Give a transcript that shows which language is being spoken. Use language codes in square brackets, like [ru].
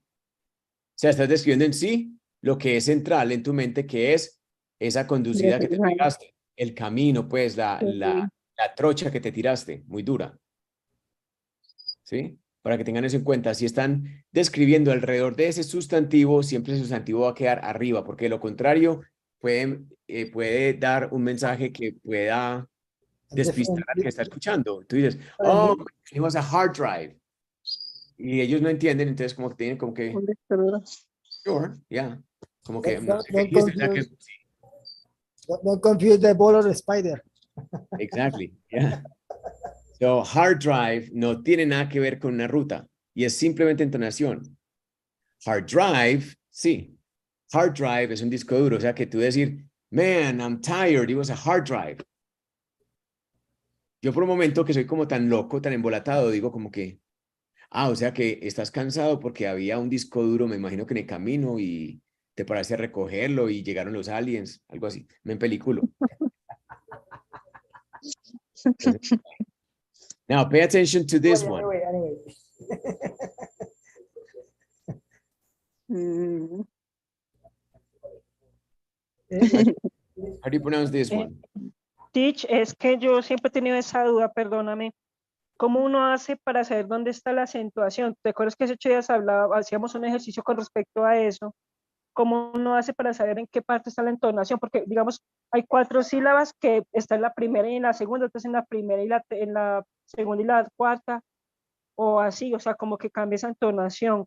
[es] O sea, estás describiendo en sí lo que es central en tu mente, que es esa conducida que te pegaste, el camino, pues, la trocha que te tiraste, muy dura. ¿Sí? Para que tengan eso en cuenta, si están describiendo alrededor de ese sustantivo, siempre ese sustantivo va a quedar arriba, porque de lo contrario puede dar un mensaje que pueda despistar al que está escuchando. Tú dices, [en] oh, it was a hard drive. [es] Y ellos no entienden, entonces como que tienen como que, [en] sure, yeah. [es] Como que, no sé qué dijiste, o sea que, [en] Don't confuse the ball or the spider. exactly, yeah. [es] So, hard drive no tiene nada que ver con una ruta y es simplemente entonación. Hard drive, sí. Hard drive es un disco duro, o sea que tú decir, [en] man, I'm tired, it was a hard drive. [es] Yo por un momento que soy como tan loco, tan embolatado, digo como que, o sea que estás cansado porque había un disco duro, me imagino que en el camino y te paraste a recogerlo y llegaron los aliens, algo así. Me empeliculo. [en] Now, pay attention to this one. Anyway. How do you pronounce this one? [es] Teach, es que yo siempre he tenido esa duda, perdóname. ¿Cómo uno hace para saber dónde está la acentuación? ¿Te acuerdas que hace 8 días hacíamos un ejercicio con respecto a eso? ¿Cómo uno hace para saber en qué parte está la entonación? Porque, digamos, hay 4 sílabas que está en la primera y en la segunda, entonces en la primera y en la segunda y la cuarta, o así, o sea, como que cambia esa entonación.